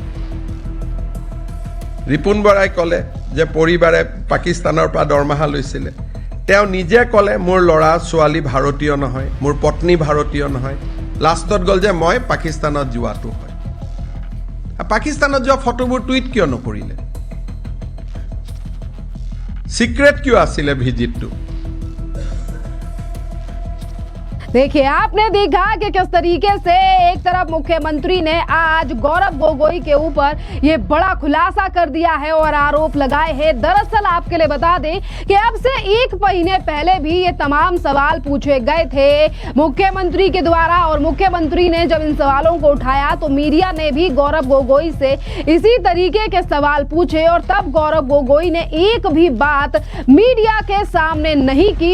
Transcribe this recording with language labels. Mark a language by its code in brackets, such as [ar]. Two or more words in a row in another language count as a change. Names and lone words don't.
[as] ৰিপুণ বৰাই ক'লে যে পৰিবাৰে পাকিস্তানৰ পৰা দৰমহা লৈছিলে। তেওঁ নিজে ক'লে মোৰ ল'ৰা ছোৱালী ভাৰতীয় নহয়, মোৰ পত্নী ভাৰতীয় নহয়। লাষ্টত গ'ল যে মই পাকিস্তানত যোৱাটো হয়। পাকিস্তানত যোৱা ফটোবোৰ টুইট কিয় নকৰিলে? সিক্ৰেট क्यों आसिले ভিজিটটো? [hi] देखिए, आपने देखा कि किस तरीके से एक तरफ मुख्यमंत्री ने आज गौरव गोगोई के ऊपर ये बड़ा खुलासा कर दिया है और आरोप लगाए हैं। दरअसल आपके लिए बता दें कि अब से 1 महीने पहले भी ये तमाम सवाल पूछे गए थे मुख्यमंत्री के द्वारा, और मुख्यमंत्री ने जब इन सवालों को उठाया तो मीडिया ने भी गौरव गोगोई से इसी तरीके के सवाल पूछे, और तब गौरव गोगोई ने एक भी बात मीडिया के सामने नहीं की।